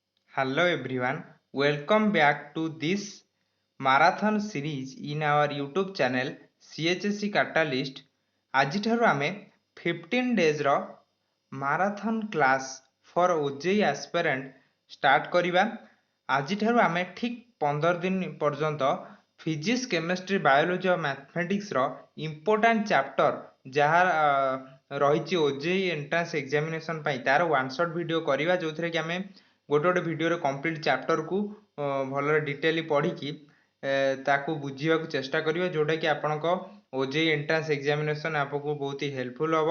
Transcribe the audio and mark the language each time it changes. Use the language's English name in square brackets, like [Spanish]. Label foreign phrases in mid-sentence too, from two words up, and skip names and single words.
[English] Hello everyone, welcome back to this marathon series in our YouTube channel CHSC Catalyst. [Odia] ଆଜିଠାରୁ ଆମେ [English] 15 days marathon class for OJEE aspirant [Odia] ଷ୍ଟାର୍ଟ କରିବା। ଆଜିଠାରୁ ଆମେ ଠିକ୍ 15 ଦିନ ପର୍ଯ୍ୟନ୍ତ ଫିଜିକ୍ସ କେମିଷ୍ଟ୍ରି ବାୟୋଲୋଜି ଓ ମ୍ୟାଥମେଟିକ୍ସର [English] important chapter [Odia] ଯାହା ରହିଛି [English] OJEE entrance examination [Odia] ପାଇଁ ତାର [English] one shot video [Odia] କରିବା, ଯେଉଁଥିରେ କି ଆମେ ଗୋଟେ ଭିଡ଼ିଓରେ [English] complete chapter [Odia] ଭଲରେ ଡିଟେଲି ପଢ଼ିକି ତାକୁ ବୁଝିବାକୁ ଚେଷ୍ଟା କରିବା, ଯେଉଁଟାକି ଆପଣଙ୍କ [English] OJEE entrance examination [Odia] ଆପଣଙ୍କୁ ବହୁତ ହେଲ୍ପଫୁଲ୍ ହେବ।